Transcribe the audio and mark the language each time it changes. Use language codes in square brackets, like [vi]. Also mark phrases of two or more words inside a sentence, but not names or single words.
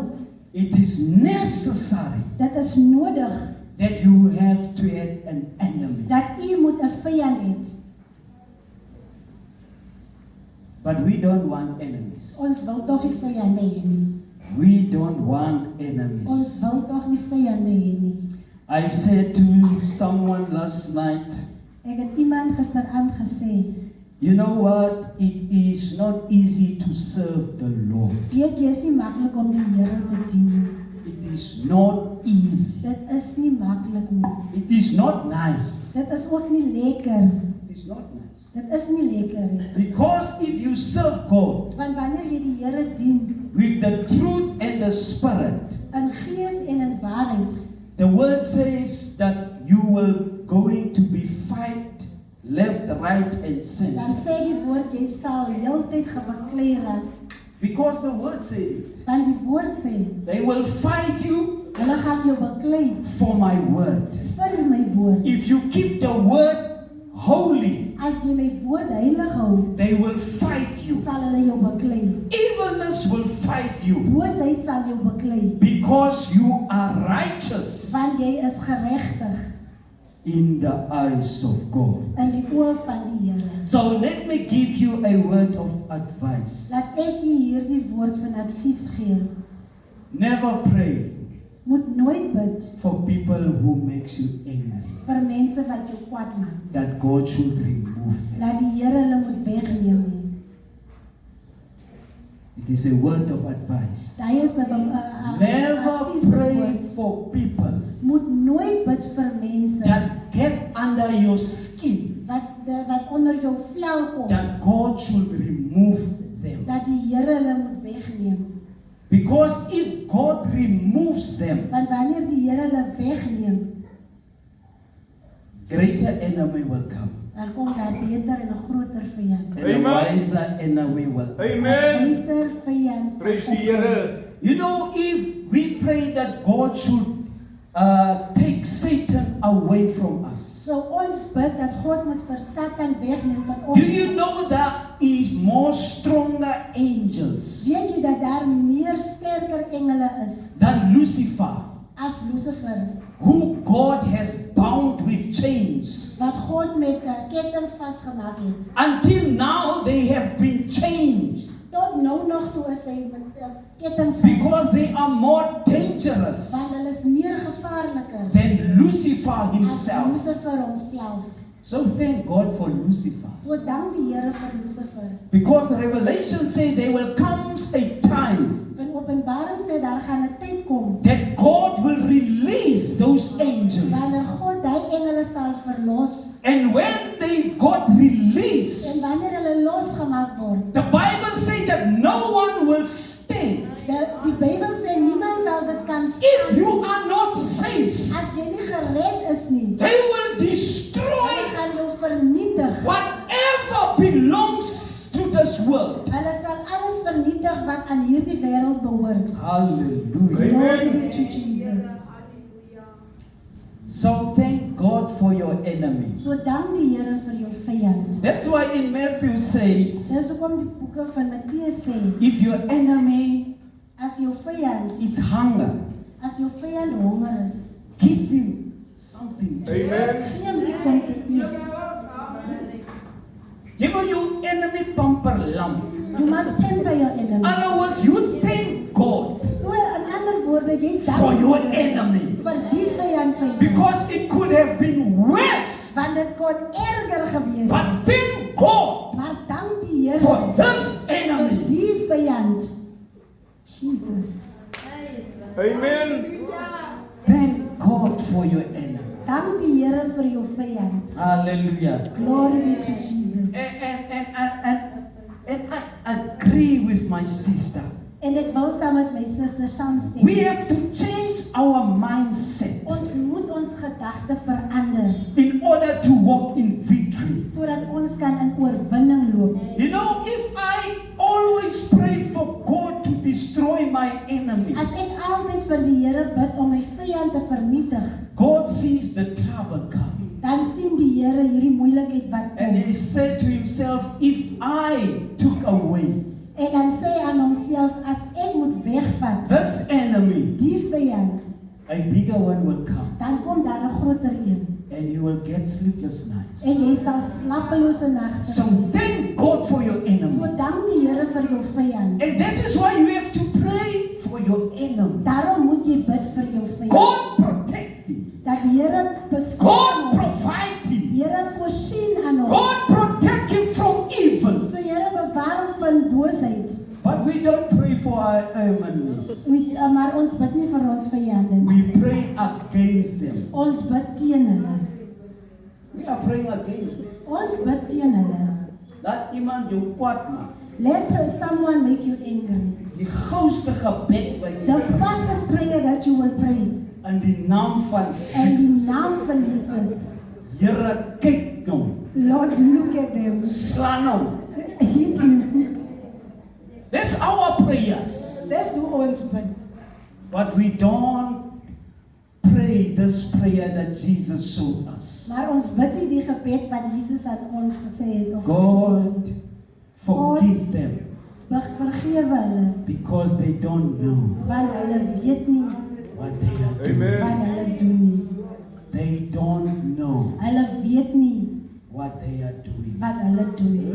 [en] It is necessary [af] Dit is nodig [en] that you have to have an enemy. [af] dat u moet 'n vyand hê. [en] But we don't want enemies. [af] Ons wil tog nie vyande hê nie. [en] We don't want [af] Ons [en] enemies. [af] wil tog nie vyande hê nie. [en] I said to someone last night, [af] Ek het iemand gisteraand gesê, [en] you know what? It is not easy to serve the Lord. [af] weet jy, is nie maklik om die Here te dien nie. [en] It is not easy. [af] Dit is nie maklik nie. [en] It is not nice. [af] Dit is ook nie lekker. [en] It is not nice. [af] Dit is nie lekker nie. [en] Because if you serve God [af] Want wanneer jy die Here dien [en] with the truth and the spirit, [af] in gees en in waarheid, [en] the word says that you will going to be fight left, right, and [af] dan [en] center. [af] sê die woord jy sal heeltyd gebaklei raak. [en] Because the word said it. [af] Want die woord sê, [en] They will fight you [af] hulle gaan jou baklei [en] for my word. [af] vir my woord. [en] If you keep the word holy, [af] As jy my woord heilig hou, [en] they will fight you. [af] sal hulle jou baklei. [en] Evilness will fight you [af] Boosheid sal jou baklei, [en] because you are righteous [af] want jy is geregtig [en] in the eyes of God. [af] in die oë van die Here. [en] So let me give you a word of advice. [af] Laat ek u hierdie woord van advies gee. [en] Never pray [af] Moet nooit bid [en] for people who makes you angry, [af] vir mense wat jou kwaad maak. [en] that God should remove them. [af] Laat die Here hulle moet wegneem nie. [en] It is a word of advice. [af] Daai is 'n [en] Never [af] advieswoord. [en] pray for people [af] Moet nooit bid vir mense [en] that get under your skin, [af] wat onder jou vel kom. [en] that God should remove them. [af] Dat die Here hulle moet wegneem. [en] Because if God removes them, [af] Want wanneer die Here hulle wegneem, [en] greater enemy will come. [af] dan kom daar beter en 'n groter vyand. [en] And a Amen. wiser enemy will. Amen. [af] Wyser vyand. sal [en] Praise die [af] opkom. Here. [en] You know, if we pray that God should take Satan away from us, [af] So ons bid dat God moet vir Satan wegneem van ons. [en] do you know that is more stronger angels [af] Weet jy dat daar meer sterker engele is [en] than Lucifer, [af] as Lucifer, [en] who God has bound with chains? [af] wat God met kettinge vasgemaak het. [en] Until now, they have been changed. [af] Tot nou nog toe is hy kettinge [en] because they are more dangerous [af] want hulle is meer gevaarliker [en] than Lucifer [af] as [en] himself. [af] Lucifer homself. [en] So thank God for Lucifer. [af] So dank die Here vir Lucifer. [en] Because the Revelation says there will come a time [af] Want Openbaring sê daar gaan 'n tyd kom [en] that God will release those [af] wanneer [en] angels. [af] God die engele sal verlos. [en] And when they got [af] En [en] released, [af] wanneer hulle losgemaak word, [en] the Bible says that no one will stand. [af] die Bybel sê niemand sal dit kan [en] If [af] staan. [en] you are not safe, [af] As jy nie gered is nie, [en] they will [af] hulle [en] destroy [af] gaan jou vernietig. [en] whatever belongs to this world. [af] Hulle sal alles vernietig wat aan hierdie wêreld behoort. [en] Hallelujah. Glory be to Jesus. So thank God for your enemies. [af] So dank die Here vir jou vyand. [en] That's why in Matthew says, [af] Dis hoekom die boeke van Matteus sê, [en] if your enemy [af] as jou vyand, [en] eats hunger, [af] as jou vyand honger is, [en] give him something to eat. [af] gee hom iets om te eet. [en] Give your enemy pamper lamb. You must pamper your In enemy. other words, you thank God [af] So in ander woorde, jy dank [en] for your [af] die Here [en] enemy. [af] vir die vyand van jou. [en] Because it could have been worse. [af] Want dit kon erger gewees het. [en] But thank God [af] Maar dank die Here [en] for this [af] vir [en] enemy. [af] die vyand. Jesus. [en] Amen. Thank God for your enemy. [af] Dank die Here vir jou vyand. [en] Hallelujah. Glory be to Jesus. And I agree with my sister. [af] En ek wil saam met my suster saamstem. [en] We have to change our mindset [af] Ons moet ons gedagte verander [en] in order to walk in victory. [af] sodat ons kan in oorwinning loop. [en] You know, if I always pray for God to destroy my enemy, [af] As ek altyd vir die Here bid om my vyand te vernietig, [en] God sees the trouble coming. [af] dan sien die Here hierdie moeilikheid wat [en] And [af] kom. [en] he said to himself, if I took away [af] En dan sê hy aan homself, as ek moet wegvat [en] this enemy, [af] die vyand, [en] a bigger one will come. [af] dan kom daar 'n groter een. [en] And you will get sleepless nights. [af] En jy sal slapelose nagte. [en] So thank God for your [af] So [en] enemy. [af] dank die Here vir jou vyand. [en] And that is why you have to pray for your enemy. [af] Daarom moet jy bid vir jou vyand. [en] God protect him. [af] Dat die Here beskerm [en] God [af] hom. [en] provide him. [af] Die Here voorsien aan hom. [en] God protect him from evil. [af] So Here bewaar hom van boosheid. [en] But we don't pray for our enemies. [af] Maar ons bid nie vir ons vyande nie. [en] We pray against them. [af] Ons bid teen hulle. [en] We are praying against them. [af] Ons bid teen hulle. Laat iemand jou kwaad maak. [en] Let someone make you angry. [af] Die gouste gebed wat [en] The [af] jy bid [en] fastest prayer that you will pray. [af] in die naam van In die Jesus. naam van Jesus. Here, kyk hom. [en] Lord, look at them. [af] Slaan hom. [en] Hit him. That's our prayers. [af] Dis hoe ons bid. [en] But we don't pray this prayer that Jesus showed us. [af] Maar ons bid nie die gebed wat Jesus aan ons gesê het of [en] God, forgive them [af] vergewe hulle [en] because they don't know [af] want hulle weet nie [en] what they are doing. Amen. [af] wat hulle doen nie. [en] They don't know [af] Hulle weet nie [en] what they are doing. [af] wat hulle doen nie.